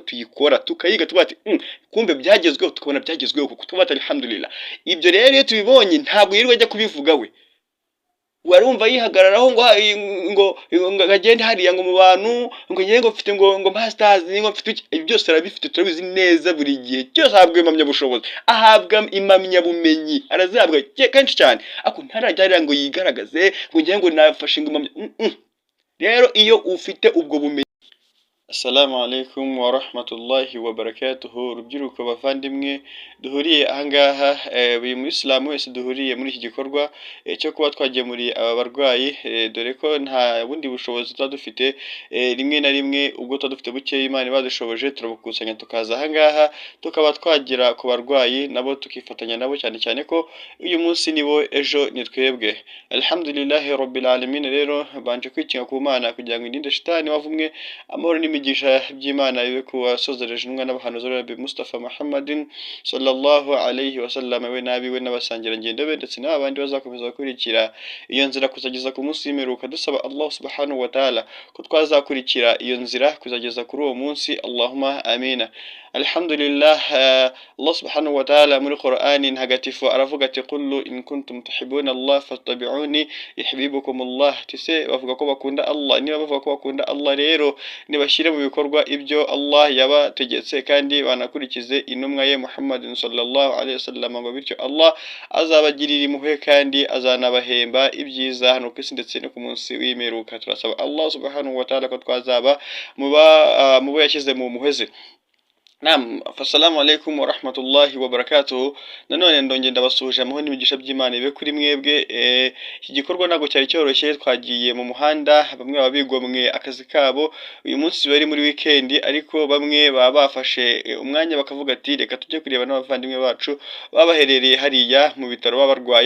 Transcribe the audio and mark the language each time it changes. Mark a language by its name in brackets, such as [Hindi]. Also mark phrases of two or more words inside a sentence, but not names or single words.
[Kinyarwanda] tuyikora tukayiga tubati kumbe byagezweho tukabona byagezweho kuko tubata alhamdulillah ibyo rero iyo tubibonye ntabwo yirirwa ajya kubivuga we warumva yihagararaho ngo agende hariya ngo mu bantu ngo ngiye ngo mfite ngo masters ngo mfite byose arabifite turabizi neza buri gihe cyose ahabwa impamya bushobozi ahabwa impamya bumenyi arazihabwa kenshi cyane ako ntarajya ngo yigaragaze ngo ngiye ngo nafashe ngo impamya rero iyo ufite ubwo bumenyi. [Arabic] السلام عليكم ورحمة الله وبركاته [Kinyarwanda] rubyiruko bavandimwe duhuriye ahangaha buri Muislamu wese duhuriye muri iki gikorwa cyo kuba twagemuriye aba barwayi dore ko nta bundi bushobozi dufite rimwe na rimwe ubwo dufite buke Imana badushoboje turabukusanya tukaza ahangaha tukaba twagira ku barwayi nabo tukifatanya nabo cyane ko uyu munsi nibo ejo ni twebwe [Arabic] الحمد لله رب العالمين. [Kinyarwanda] Rero banje kwikinga ku Mana kugira ngo indinde shitani wavumwe amahoro imigisha by'Imana bibe ku wasozereje intumwa n'abahanuzi Rabbi Mustafa Muhammadin [Arabic] صلى الله عليه وسلم [Kinyarwanda] we nabiwe n'abasangira ngendo be ndetse n'abandi bazakomeza gukurikira iyo nzira kuzageza ku munsi w'imperuka dusaba [Arabic] الله سبحانه وتعالى [Kinyarwanda] ko twazakurikira iyo nzira kuzageza kuri uwo munsi [Arabic] اللهم آمين. [Kinyarwanda] Alhamdulillah [Arabic] الله سبحانه وتعالى [Kinyarwanda] muri Qur'ani ntagatifu aravuga ati [Arabic] قل إن كنتم تحبون الله فاتبعوني يحببكم الله [Kinyarwanda] tise bavuga ko bakunda Allah niba bavuga ko bakunda Allah rero nibashire mu bikorwa ibyo Allah yabategetse kandi banakurikize intumwa ye Muhammad [Arabic] صلى الله عليه وسلم [Kinyarwanda] ngo bityo Allah azabagirira impuhwe kandi azanabahemba ibyiza hano kwisi ndetse no ku munsi w'imperuka. Turasaba [Arabic] الله سبحانه وتعالى [Kinyarwanda] ko twazaba mubo yashyize mu muheze. [Arabic] نعم، السلام عليكم ورحمة الله وبركاته. [Kinyarwanda] Nanone ndongeye ndabasuhuje amahoro n'imigisha by'Imana ibe kuri mwebwe. Iki gikorwa nago cyari cyoroshye twagiye mu muhanda bamwe babigomwe akazi kabo uyu munsi bari muri weekend ariko bamwe baba bafashe umwanya bakavuga ati reka tujye kureba n'abavandimwe bacu babaherereye hariya mu bitaro babarwaye.